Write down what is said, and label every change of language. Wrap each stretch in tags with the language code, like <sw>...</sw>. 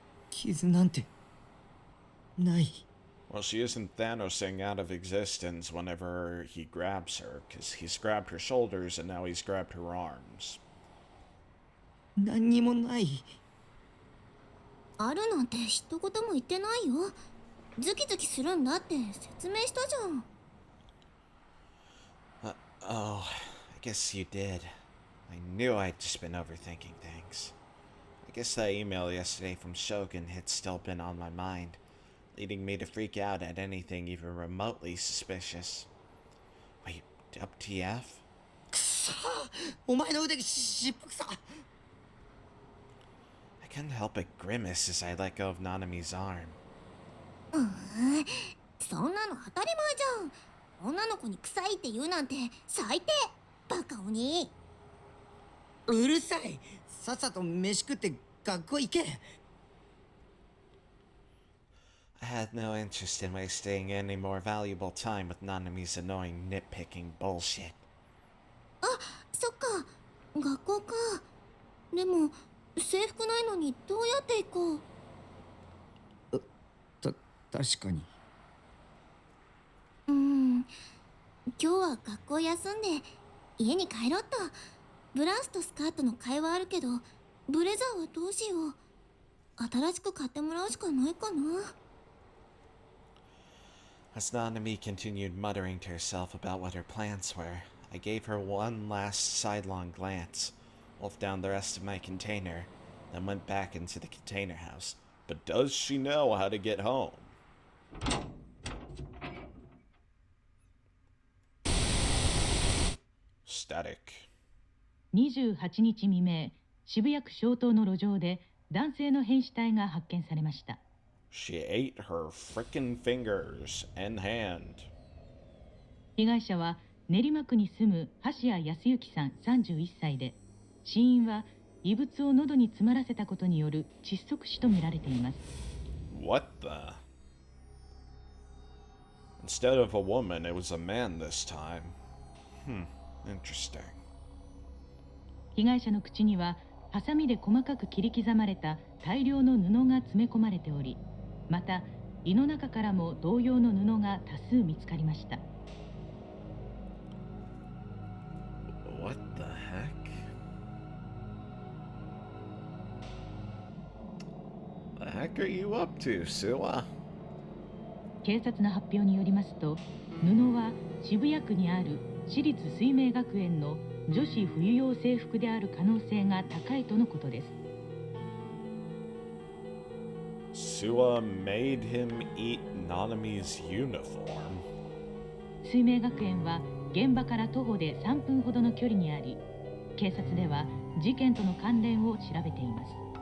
<ja>傷なんてない。</ja> <en>Well, she isn't Thanosing out of existence whenever he grabs her, because he's grabbed her shoulders and now he's grabbed her arms.</en> <ja>何にもない。あるなんて一言も言ってないよ。ズキズキするんだって説明したじゃん。</ja> <en>Oh, I guess you did. I knew I'd just been overthinking things. I guess that email yesterday from Shogun had still been on my mind, leading me to freak out at anything even remotely suspicious. Wait, WTF?</en> <ja>くそ、お前の腕が湿布さ。</ja> <en>I couldn't help but grimace as I let go of Nanami's arm.</en> <ja>そんなの当たり前じゃん。女の子に臭いって言うなんて最低。バカ鬼。うるさい。さっさと飯食って学校行け。</ja> <en>I had no interest in wasting any more valuable time with Nanami's annoying nitpicking bullshit.</en> <ja>あ、そっか。学校か。でも制服ないのにどうやって行こう。確かに。今日は学校休んで家に帰ろっと。ブラウスとスカートの替えはあるけど、ブレザーはどうしよう。新しく買ってもらうしかないかな。</ja> <en>As Nanami continued muttering to herself about what her plans were, I gave her one last sidelong glance, wolfed down the rest of my container, then went back into the container house. But does she know how to get home? Static.</en> <ja>28日未明、渋谷区小東の路上で男性の変死体が発見されました。</ja> <en>She ate her frickin' fingers and hand.</en> <ja>被害者は練馬区に住む橋谷康之さん31歳で、死因は異物を喉に詰まらせたことによる窒息死とみられています。</ja> <en>What the? Instead of a woman, it was a man this time. Interesting.</en> <ja>被害者の口にはハサミで細かく切り刻まれた大量の布が詰め込まれており、また胃の中からも同様の布が多数見つかりました。</ja> <en>What the heck? The heck are you up to, Suwa?</en> <ja>警察の発表によりますと、布は渋谷区にある私立水明学園の女子冬用制服である可能性が高いとのことです。</ja> <en>Sua made him eat Nanami's uniform.</en> <ja>水明学園は現場から徒歩で3分ほどの距離にあり、警察では事件との関連を調べています。</ja>